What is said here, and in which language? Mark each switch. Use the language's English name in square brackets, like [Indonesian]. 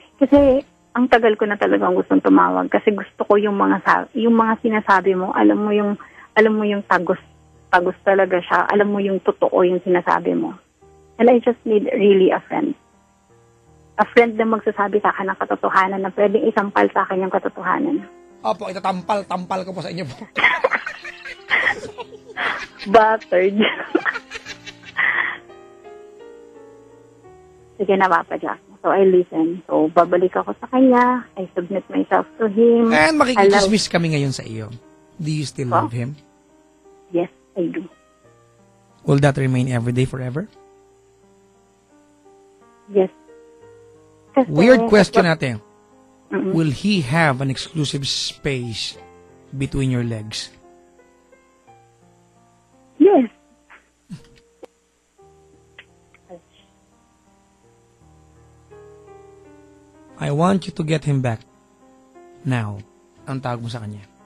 [Filipino] Kasi, ang tagal ko na talagang gustong tumawag kasi gusto ko yung mga sinasabi mo, alam mo yung tagos talaga siya. Alam mo yung totoo yung sinasabi mo. [English] And I just need really a friend. [Filipino] A friend na magsasabi sa akin ng katotohanan na pwedeng isampal sa akin yung katotohanan. Opo, itatampal ko po sa inyo po. [English] Buttered. [Filipino] Sige na, Papa Jack. [English] So, I listen. [Filipino] So, babalik ako sa kanya. [English] I submit myself to him. [Filipino] And makikichismis kami ngayon sa iyo. [English] Do you still love him? Yes, I do. Will that remain every day forever? Yes. Kasi, Weird question natin. Mm-mm. Will he have an exclusive space between your legs? Yes. I want you to get him back. [Filipino] Now, ang tawag mo sa kanya.